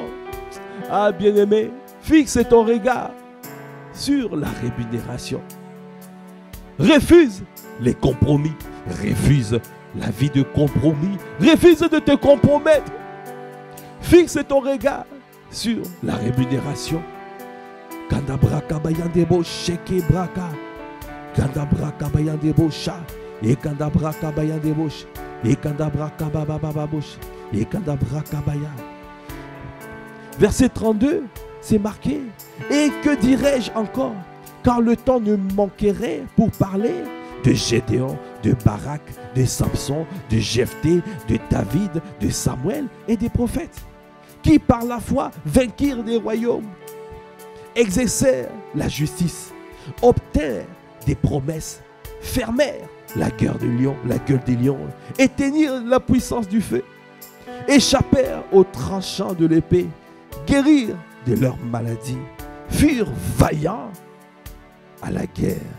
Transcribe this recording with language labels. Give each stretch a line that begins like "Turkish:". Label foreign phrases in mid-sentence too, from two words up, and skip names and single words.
French: Ah bien-aimé, fixe ton regard sur la rémunération. Refuse les compromis, refuse la vie de compromis, refuse de te compromettre. Fixe ton regard sur la rémunération. Kandabraka bayandebo sheke braka. Kandabraka bayandebo sha. Et kandabraka bayandebo sha. Et kandabraka babababosh. Et kandabraka baya. Verset 32, c'est marqué. Et que dirais-je encore? Car le temps ne manquerait pour parler de Gédéon, de Barak, de Samson, de Jephthé, de David, de Samuel et des prophètes, qui par la foi vainquirent des royaumes, exercèrent la justice, obtinrent des promesses, fermèrent la gueule des lions, éteignirent la puissance du feu, échappèrent aux tranchants de l'épée, guérirent de leurs maladies, furent vaillants à la guerre.